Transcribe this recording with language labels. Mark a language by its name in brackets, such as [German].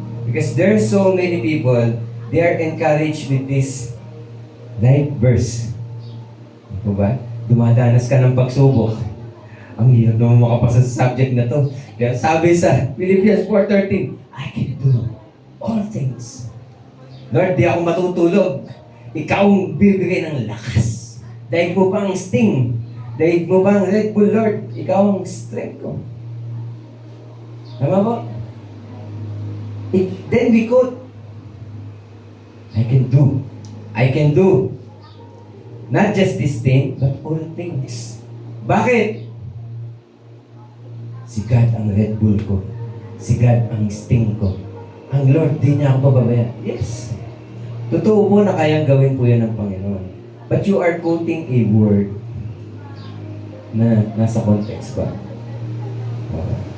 [English] Because there are so many people, they are encouraged with this life verse. [Filipino] Ito ba? Dumadanas ka ng pagsubok. Ang hirap naman makapasa sa subject na to. Kaya sabi sa [English] Philippians 4:13, I can do all things. [Filipino] Lord, di ako matutulog. Ikaw ang bibigay ng lakas. Dahil mo pa ang sting. Dahil mo pa ang Red Bull, Lord. Ikaw ang strength ko. Tama ba? [English] Then we quote, I can do. I can do. Not just this thing, but all things. [Filipino] Bakit? Si God ang Red Bull ko. Si God ang sting ko. ang Lord, di niya ako pababayaan. Yes. Totoo po na kayang gawin po yan ng Panginoon. [English] But you are quoting a word [Filipino] na nasa [English] context ba? Okay.